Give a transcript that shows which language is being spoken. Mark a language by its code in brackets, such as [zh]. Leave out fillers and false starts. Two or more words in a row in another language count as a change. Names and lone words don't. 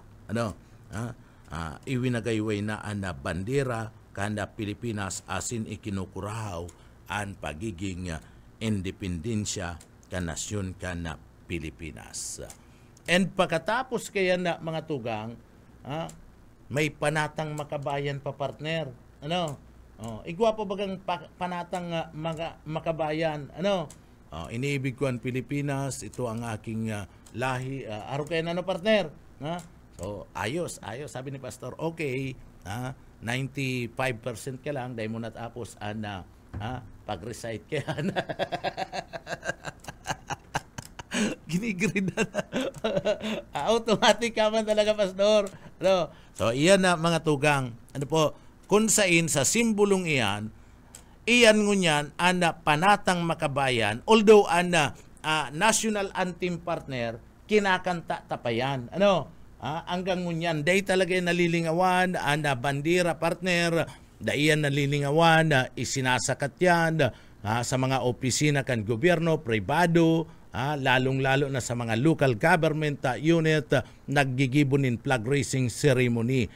[bik] Iwinagayway na ana bandera kanda Pilipinas asin ikinukurahaw ang pagiging independensya ka nasyon ka na Pilipinas. And pagkatapos kaya na mga tugang, may panatang makabayan pa partner. Igwa pa bagang panatang makabayan. [tl] Iniibig ko ang Pilipinas, ito ang aking lahi. [bik] Araw kayo na partner. So, ayos. Sabi ni Pastor, okay. 95% ka lang, dahil mo natapos pag-recite kaya na. Ginigrid na. Automatic ka man talaga, Pastor. So, iyan na mga tugang. Kung sain sa simbolong iyan ngunyan ana panatang makabayan, although ana [en] national anthem [bik] partner, kinakanta tapayan. Hanggang ngunyan, day talaga nalilingawan, ana bandera partner, daiyan nalilingawan, isinasakat yan sa mga opisina kan gobyerno, pribado, lalong-lalo na sa mga [en] local government unit, [bik] naggigibunin [en] flag raising ceremony.